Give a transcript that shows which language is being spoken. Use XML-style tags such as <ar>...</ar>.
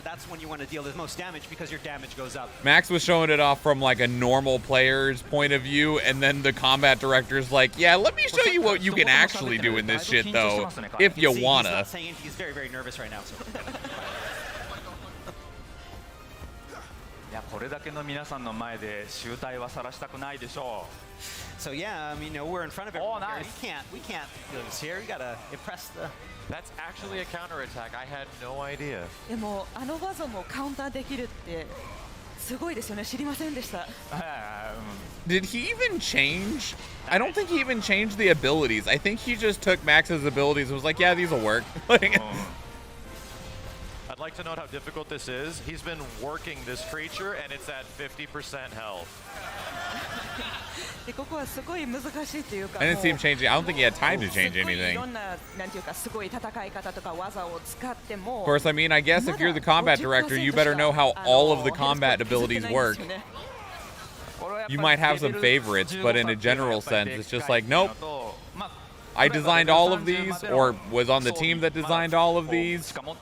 <en>That's when you want to deal the most damage because your damage goes up. Max was showing it off from like a normal player's point of view, and then the combat director's like, yeah, let me show you what you can actually do in this shit though, if you wanna. He's very, very nervous right now. So.</en> <ja>いやこれだけの皆さんの前で集大は晒したくないでしょう。</ja> <en>So yeah, I mean, we're in front of everyone here. We can't lose here. We gotta impress the. That's actually a counter attack. I had no idea.</en> <ja>でも技もカウンターできるってすごいですよね。知りませんでした。</ja> <en>Did he even change? I don't think he even changed the abilities. I think he just took Max's abilities and was like, yeah, these will work. I'd like to note how difficult this is. He's been working this creature and it's at 50% health.</en> <ja>でここはすごい難しいというか。</ja> <en>I didn't see him changing. I don't think he had time to change</en> <ja>い</ja> <en>anything.</en> <ja>ろんななんていうかすごい戦い方とか技を使っても。</ja> <en>Of course, I mean, I guess if you're the combat director, you better know how all of the combat abilities work. You might have some favorites, but in a general sense, it's just like, nope. I designed all of these, or was on the team that designed all of these.</en>